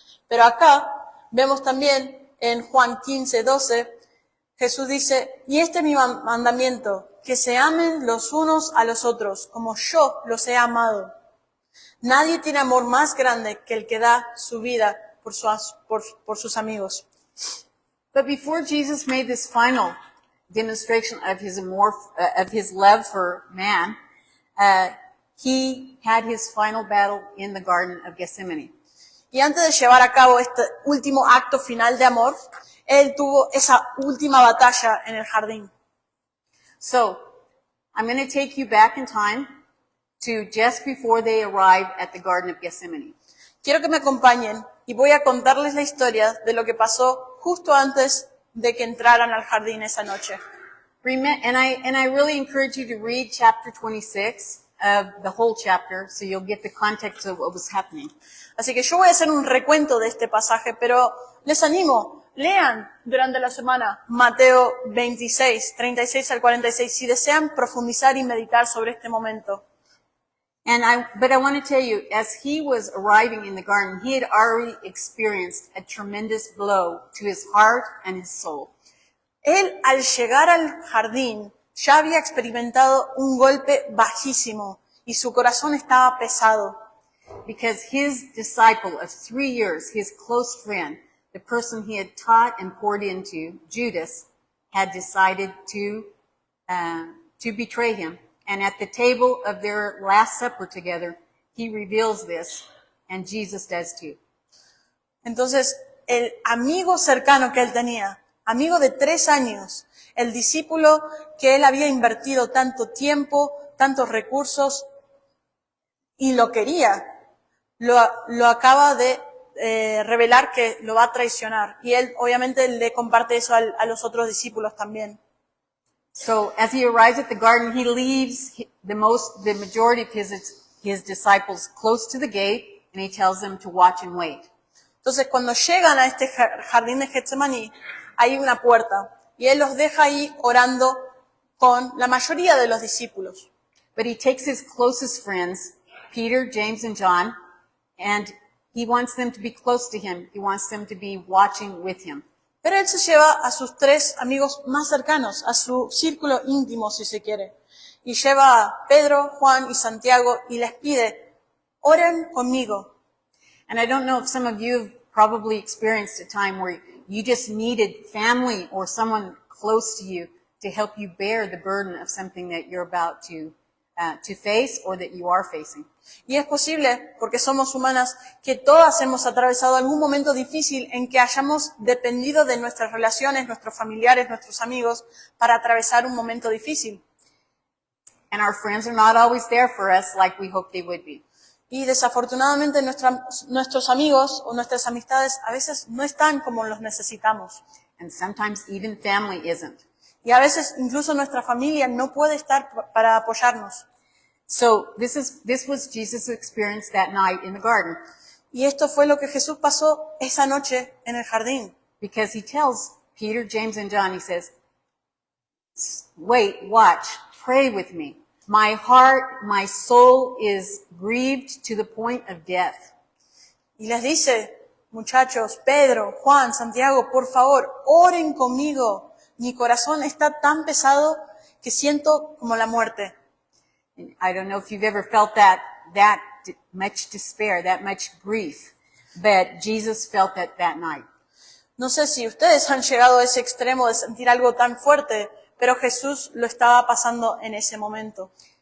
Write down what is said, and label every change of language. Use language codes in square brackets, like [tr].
[es] Pero acá vemos también en Juan 15:12, Jesús dice, "Y este es mi mandamiento, que se amen los unos a los otros, como yo los he amado. Nadie tiene amor más grande que el que da su vida por sus amigos." [en] But before Jesus made this final demonstration of his love for man, he had his final battle in the Garden of Gethsemane. [es] Y antes de llevar a cabo este último acto final de amor, él tuvo esa última batalla en el jardín. [en] So, I'm going to take you back in time to just before they arrive at the Garden of Gethsemane. [es] Quiero que me acompañen y voy a contarles la historia de lo que pasó justo antes de que entraran al jardín esa noche. [en] And I really encourage you to read chapter 26 of the whole chapter so you'll get the context of what was happening. [es] Así que yo voy a hacer un recuento de este pasaje, pero les animo, lean durante la semana Mateo 26, 36 al 46, si desean profundizar y meditar sobre este momento. [en] But I want to tell you, as he was arriving in the garden, he had already experienced a tremendous blow to his heart and his soul. [es] Él, al llegar al jardín, ya había experimentado un golpe bajísimo y su corazón estaba pesado. [en] Because his disciple of 3 years, his close friend, the person he had taught and poured into, Judas, had decided to betray him. And at the table of their Last Supper together, he reveals this, and Jesus does too. [es] Entonces, el amigo cercano que él tenía, amigo de 3 años, el discípulo que él había invertido tanto tiempo, tantos recursos, y lo quería, lo acaba de revelar que lo va a traicionar. Y él obviamente le comparte eso a los otros discípulos también. [en] So as he arrives at the garden, he leaves the majority of his disciples close to the gate, and he tells them to watch and wait. [es] Entonces cuando llegan a este jardín de Getsemaní, hay una puerta, y él los deja ahí orando con la mayoría de los discípulos. [en] But he takes his closest friends, Peter, James, and John, and he wants them to be close to him. He wants them to be watching with him. [es] Pero él se lleva a sus 3 amigos más cercanos, a su círculo íntimo, si se quiere. Y lleva a Pedro, Juan y Santiago y les pide, oren conmigo. [en] And I don't know if some of you have probably experienced a time where you just needed family or someone close to you to help you bear the burden of something that you're about to face or that you are facing. [es] Y es posible, porque somos humanas, que todas hemos atravesado algún momento difícil en que hayamos dependido de nuestras relaciones, nuestros familiares, nuestros amigos, para atravesar un momento difícil. [en] And our friends are not always there for us like we hope they would be. [es] Y desafortunadamente nuestros amigos o nuestras amistades a veces no están como los necesitamos. [en] And sometimes even family isn't. [es] Y a veces incluso nuestra familia no puede estar para apoyarnos. [en] So this was Jesus' experience that night in the garden. [es] Y esto fue lo que Jesús pasó esa noche en el jardín. [en] Because he tells Peter, James, and John, he says, wait, watch, pray with me. My heart, my soul is grieved to the point of death. [es] Y les dice, muchachos, Pedro, Juan, Santiago, por favor, oren conmigo. Mi corazón está tan pesado que siento como la muerte. [en] I don't know if you've ever felt that much despair, that much grief, but Jesus felt that night. [es] No sé si ustedes han llegado a ese extremo de sentir algo tan fuerte, pero Jesús lo estaba pasando en ese momento.